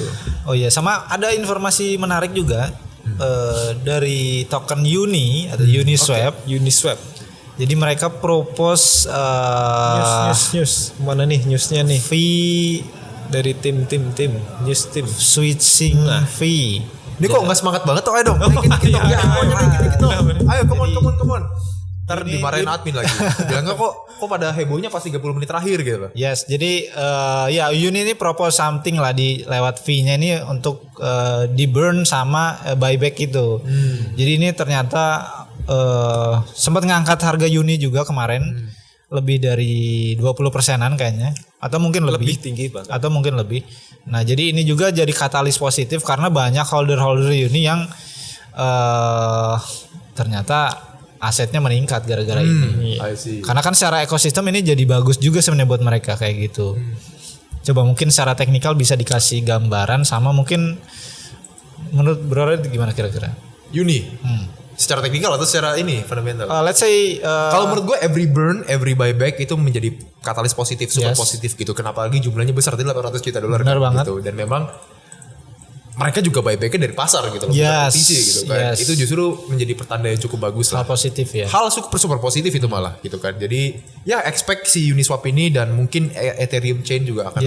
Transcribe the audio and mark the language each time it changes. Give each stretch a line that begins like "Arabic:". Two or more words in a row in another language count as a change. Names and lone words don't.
Indonesian: Oh iya, sama ada informasi menarik juga dari token Uni atau Uniswap. Uniswap. Jadi mereka propose News. Mana nih newsnya nih? fee Dari tim news tim.
English: switching fee.
Indonesian: Ini kok nggak semangat banget tuh, ayo dong. Naikin dikit dong. Ya, dikit dong. Ayo,
English: come on.
Indonesian: Ntar dimarahin admin lagi. Bilang kok pada hebohnya pas 30 menit terakhir gitu loh. Yes, jadi ya Uni ini
English: propose something
Indonesian: lah di lewat fee-nya ini untuk di burn sama buyback itu. Jadi ini ternyata sempat ngangkat harga Uni juga kemarin lebih dari 20%-an kayaknya, atau mungkin lebih tinggi bahkan. atau mungkin lebih. Nah, jadi ini juga jadi katalis positif karena banyak holder-holder Uni yang ternyata asetnya meningkat gara-gara ini.
English: I see.
Indonesian: Karena kan secara ekosistem ini jadi bagus juga sebenarnya buat mereka kayak gitu. Coba mungkin secara teknikal bisa dikasih gambaran sama mungkin menurut Bro itu gimana kira-kira? Uni. Secara teknikal atau secara ini fundamental?
English: Let's say
Indonesian: Kalau menurut gue
English: every burn, every buyback
Indonesian: itu menjadi katalis positif, super
English: Yes.
Indonesian: positif gitu. Kenapa lagi jumlahnya besar, tadi 800 juta dolar Benar banget. gitu. Dan memang mereka juga buybacknya dari pasar gitu loh, bukan
English: Yes,
Indonesian: OTC gitu kan.
English: yes.
Indonesian: Itu justru menjadi pertanda yang cukup bagus hal lah. positif ya. Hal super positif itu malah gitu kan. Jadi ya expect si Uniswap ini dan mungkin Ethereum chain juga akan